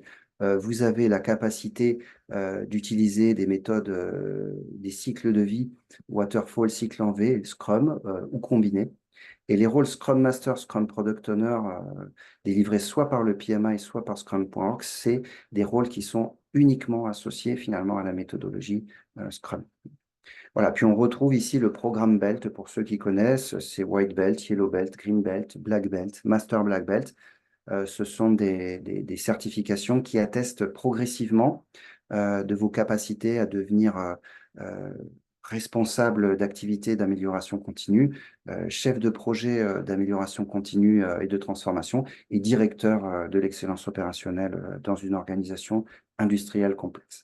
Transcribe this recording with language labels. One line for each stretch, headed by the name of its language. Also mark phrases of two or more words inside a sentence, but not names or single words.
French: Vous avez la capacité d'utiliser des méthodes, des cycles de vie, Waterfall, cycle en V, Scrum ou combiné. Et les rôles
English: Scrum Master, Scrum Product Owner,
French: délivrés soit par le PMI, soit par Scrum.org, c'est des rôles qui sont uniquement associés finalement à la méthodologie Scrum. Voilà, puis on retrouve ici le programme Belt pour ceux qui connaissent, c'est
English: White Belt, Yellow Belt, Green Belt, Black Belt, Master Black Belt.
French: Ce sont des certifications qui attestent progressivement de vos capacités à devenir responsable d'activités d'amélioration continue, chef de projet d'amélioration continue et de transformation et directeur de l'excellence opérationnelle dans une organisation industrielle complexe.